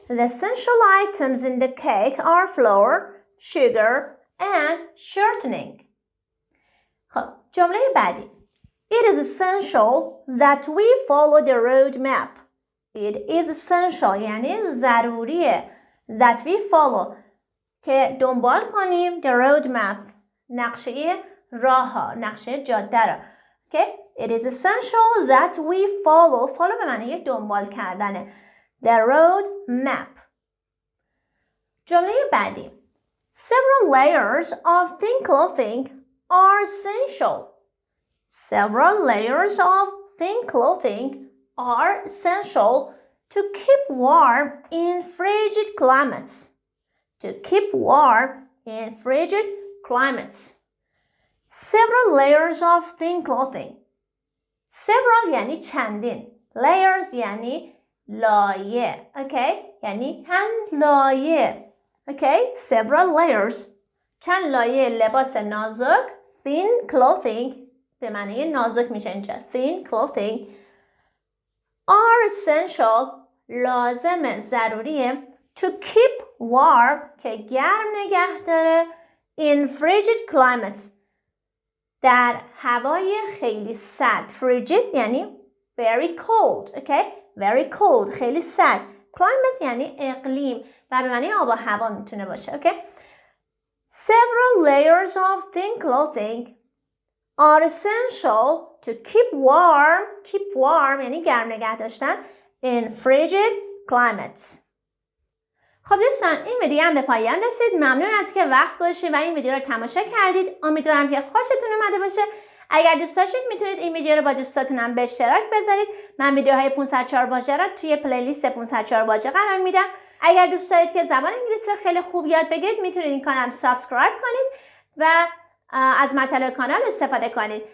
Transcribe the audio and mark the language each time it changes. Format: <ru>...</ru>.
<en>The essential items in the cake are flour, sugar and shortening.</en> <fa>خب جمله بعدی.</fa> <en>It is essential that we follow the road map. It is essential</en> <fa>یعنی ضروریه.</fa> <en>That we follow</en> <fa>که دنبال کنیم</fa> <en>the road map</en> <fa>نقشه راه ها، نقشه جاده را.</fa> <en>Okay? It is essential that we follow</en> <fa>به معنی دنبال کردنه.</fa> <en>The road map.</en> <fa>جمله بعدی.</fa> <en>Several layers of thin clothing are essential. Several layers of thin clothing are essential to keep warm in frigid climates. To keep warm in frigid climates. Several layers of thin clothing.</en> <fa>Several یعنی چندین. Layers یعنی لایه. Okay? یعنی چند لایه. Okay?</fa> <en>Several layers.</en> <fa>چند لایه لباس نازک. Thin clothing به معنی نازک میشه اینجا.</fa> <en>Thin clothing are essential</en> <fa>لازم ضروریه</fa> <en>to keep warm</en> <fa>که گرم نگه داره</fa> <en>in frigid climates</en> <fa>در هوای خیلی سرد.</fa> <en>frigid یعنی very cold. Okay? very cold</en> <fa>خیلی سرد. climate یعنی اقلیم و به معنی آب و هوا میتونه باشه.</fa> <en>Okay? Several layers of thin clothing are essential to keep warm</en> <fa>یعنی گرم نگه داشتن</fa> <en>in frigid climates.</en> <fa>خب دوستان این ویدیو هم به پایان رسید. ممنون از که وقت گذاشتید و این ویدیو رو تماشا کردید. امیدوارم که خوشتون اومده باشه. اگر دوست داشتید میتونید این ویدیو رو با دوستاتون هم به اشتراک بذارید. من ویدیوهای 504 واژه را توی پلیلیست 504 واژه قرار میدم. اگر دوست دارید که زبان انگلیسی رو خیلی خوب یاد بگیرید میتونید این کانال سابسکرایب کنید و از مطالب کانال استفاده کنید.</fa>